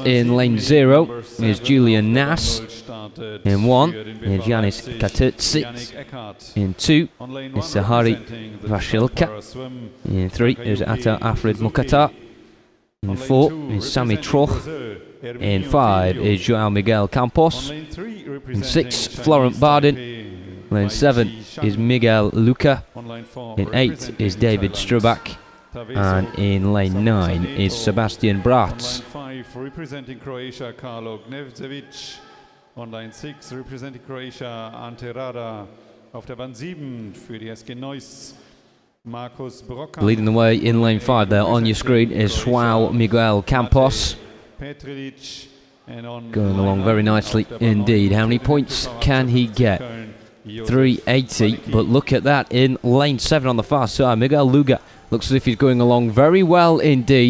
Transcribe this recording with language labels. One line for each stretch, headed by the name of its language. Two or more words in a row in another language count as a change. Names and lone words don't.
English: In lane 0 is Julian Nass. In 1 is Yanis Katertsi. In 2 is Sahari Vashilka. In 3 is Atta Afred Mukhtar. In 4 is Sami Troch. In 5 is Joao Miguel Campos. In 6, Florent Bardin. Lane 7 is Miguel Luca. In 8 is David Strubak. And in lane 9 is Sebastian Bratz. On lane 5 representing Croatia, Karlo Gnevcevic. On line 6 representing Croatia, Ante Rada.
German: Auf der Bahn 7 für die SG Neuss, Markus Broca.
English: Leading the way in lane 5 there on your screen is Joao Miguel Campos. Going along very nicely indeed. How many points can he get? 380, but look at that in lane 7 on the far side. Miguel Luga looks as if he's going along very well indeed.